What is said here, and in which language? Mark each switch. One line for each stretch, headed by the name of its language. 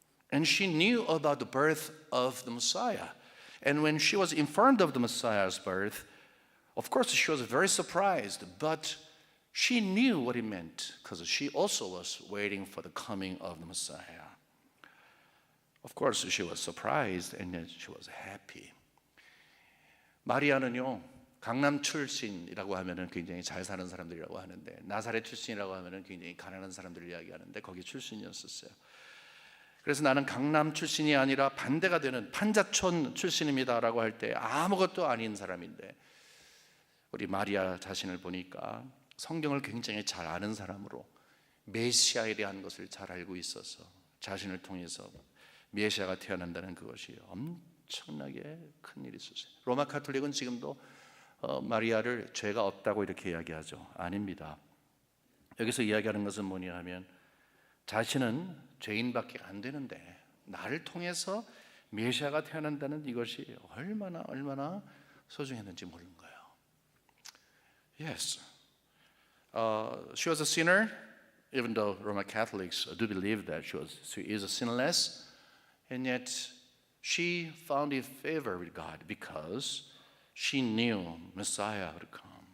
English: And she knew about the birth of the Messiah. And when she was informed of the Messiah's birth, of course she was very surprised, but she knew what it meant because she also was waiting for the coming of the Messiah. Of course she was surprised and then she was happy.
Korean: 마리아는요, 강남 출신이라고 하면은 굉장히 잘 사는 사람들이라고 하는데, 나사렛 출신이라고 하면은 굉장히 가난한 사람들을 이야기하는데 거기 출신이었었어요. 그래서 나는 강남 출신이 아니라 반대가 되는 판자촌 출신입니다라고 할 때 아무것도 아닌 사람인데, 우리 마리아 자신을 보니까 성경을 굉장히 잘 아는 사람으로 메시아에 대한 것을 잘 알고 있어서 자신을 통해서 메시아가 태어난다는 그것이 엄청나게 큰 일이 있었어요. 로마 카톨릭은 지금도 마리아를 죄가 없다고 이렇게 이야기하죠. 아닙니다. 여기서 이야기하는 것은 뭐냐 하면, 자신은 죄인밖에 안 되는데 나를 통해서 메시아가 태어난다는 이것이 얼마나 소중했는지 모르는 거예요.
English: Yes, she was a sinner, even though Roman Catholics do believe that she is sinless, and yet she found in favor with God because she knew Messiah would come.